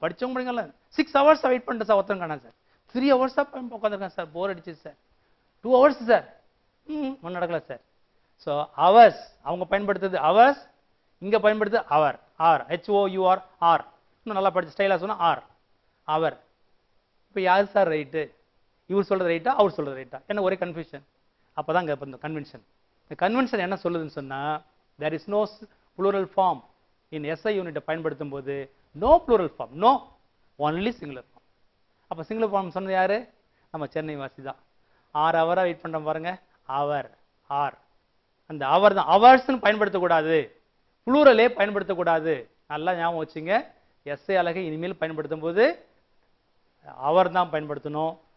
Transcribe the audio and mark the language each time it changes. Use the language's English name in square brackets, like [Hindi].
[Tamil] படித்தவங்க படிங்கல்ல, 6 hours wait பண்ணிட்டு sir ஒருத்தங்க காணா சார், 3 hours உட்காந்துருக்கேன் சார், போர் அடிச்சிது சார், 2 hours சார், ஒன்றும் நடக்கல சார். ஸோ ஹவர்ஸ் அவங்க பயன்படுத்துறது ஹவர்ஸ், இங்கே பயன்படுத்துது அவர், HOUR, இன்னும் நல்லா படிச்சு ஸ்டைலாக சொன்னால் அவர். இப்போ யார் சார் ரைட்டு? இவர் சொல்கிறது ரைட்டா அவர் சொல்கிறது ரைட்டா? என்ன ஒரே கன்ஃபியூஷன். அப்போ தான் இப்போ இந்த கன்வென்ஷன், என்ன சொல்லுதுன்னு சொன்னால், [English] there is no plural form in SI [Tamil] யூனிட்டை பயன்படுத்தும் போது [English] no plural form, no only singular form. [Tamil] அப்போ சிங்குலர் ஃபார்ம் சொன்னது யாரு? நம்ம சென்னை வாசி தான். 6 hours வெயிட் பண்ணுறோம் பாருங்க, அவர் அந்த அவர் தான். அவர்ஸ்ன்னு பயன்படுத்தக்கூடாது, ப்ளூரலே பயன்படுத்தக்கூடாது. நல்லா ஞாபகம் வச்சுங்க. எஸ்ஐ அலகை இனிமேல் பயன்படுத்தும் போது அவர் தான் பயன்படுத்தணும்.